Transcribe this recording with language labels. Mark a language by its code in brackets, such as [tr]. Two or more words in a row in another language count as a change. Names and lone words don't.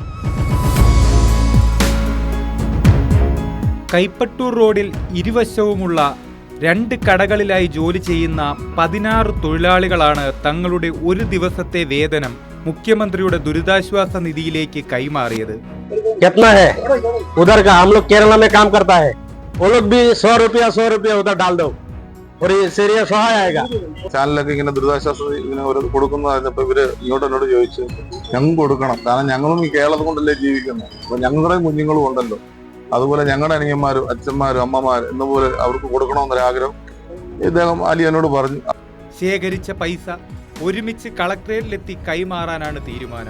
[ml] കൈപ്പറ്റൂർ റോഡിൽ ഇരുവശവുമുള്ള 2 കടകളിലായി ജോലി ചെയ്യുന്ന 16 തൊഴിലാളികളാണ് തങ്ങളുടെ ഒരു ദിവസത്തെ വേതനം മുഖ്യമന്ത്രിയുടെ ദുരിതാശ്വാസ നിധിയിലേക്ക് കൈമാറിയത്. [hi] कितना है उधर का? हम लोग केरला में काम करता है, वो लोग भी 100 रुपया उधर डाल दो और ये सीरियस आएगा. [ml] ചാനലൊക്കെ ഇങ്ങനെ ദുരിതാശ്വാസ ഇങ്ങനെ കൊടുക്കുന്നതായിരുന്നപ്പോൾ ഇവര് ഇങ്ങോട്ട് എന്നോട് ചോദിച്ചു, ഞങ്ങൾക്ക് കൊടുക്കണം, കാരണം ഞങ്ങളും ഈ കേരളത്തിൽ കൊണ്ടല്ലേ ജീവിക്കുന്നത്, അപ്പൊ ഞങ്ങളുടെ കുഞ്ഞുങ്ങളും ഉണ്ടല്ലോ, അതുപോലെ ഞങ്ങളുടെ അനിയന്മാരും അച്ഛന്മാരും അമ്മമാരും എന്നപോലെ അവർക്ക് കൊടുക്കണമെന്നൊരാഗ്രഹം ഇദ്ദേഹം അലി എന്നോട് പറഞ്ഞു. ശേഖരിച്ച പൈസ ഒരുമിച്ച് കളക്ടറേറ്റിലെത്തി കൈമാറാനാണ് തീരുമാനം.